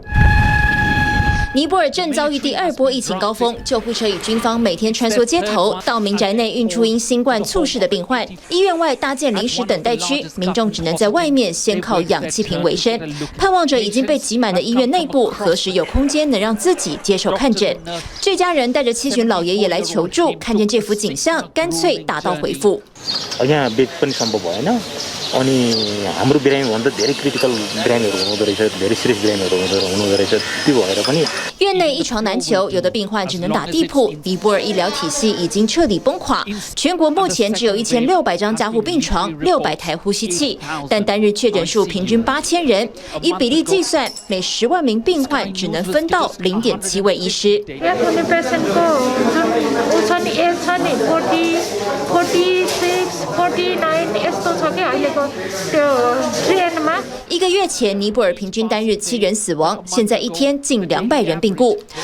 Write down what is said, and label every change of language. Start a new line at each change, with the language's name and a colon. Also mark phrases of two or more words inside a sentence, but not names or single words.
Chinese: 尼泊尔正遭遇第2波疫情高峰，救护车与军方每天穿梭街头，到民宅内运出因新冠猝逝的病患。医院外搭建临时等待区，民众只能在外面先靠氧气瓶为生，盼望着已经被挤满的医院内部何时有空间能让自己接受看诊。这家人带着7旬老爷爷来求助，看见这幅景象，干脆打道回府。
Nepali: हाम्रो बिरामी भन्दा धेरै क्रिटिकल बिरामीहरू हुँदो रहेछ धेरै सिरियस बिरामीहरू हुँदो रहेछ त्यो भएर पनि
Chinese: 院内一床难求，有的病患只能打地铺。尼泊尔医疗体系已经彻底崩垮，全国目前只有1600张加护病床，600台呼吸器，但单日确诊数平均8000人，以比例计算，每10万名病患只能分到0.7位医师。1个月前，尼泊尔平均单日7人死亡，现在一天近200人病故。